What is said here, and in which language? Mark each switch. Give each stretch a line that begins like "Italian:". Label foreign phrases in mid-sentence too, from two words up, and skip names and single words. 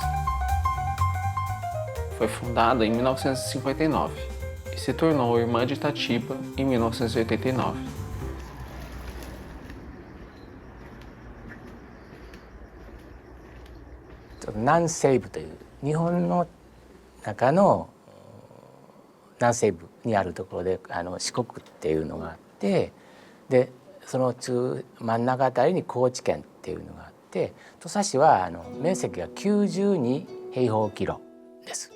Portuguese: Foi fundada em 1959 e se tornou irmã de Itatiba em 1989.
Japanese: 南西部という日本の中の南西部にあるところで四国っていうのがあって、でその真ん中あたりに高知県っていうのがあって、土佐市は面積が92平方キロです。